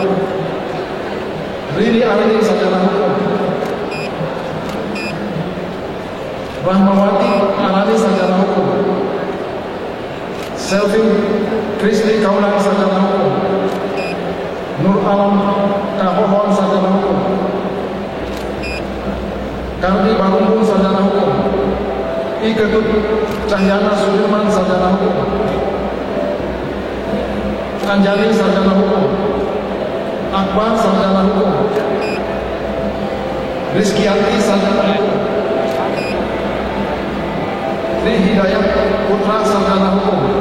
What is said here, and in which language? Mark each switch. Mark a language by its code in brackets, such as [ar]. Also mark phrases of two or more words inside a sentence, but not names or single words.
[id] Riri Arini sarjana hukum. Rahmawati Arani sarjana hukum. Selvin Kristi Kaulang sarjana hukum. Nur Alam Kahohon sarjana hukum. Kardi Barumpung sarjana hukum. I Ketut Cahyana Sudirman sarjana hukum. Anjali sarjana hukum. Akbar sarjana hukum. Rizkyati sarjana hukum. Tri Hidayat Putra sarjana hukum.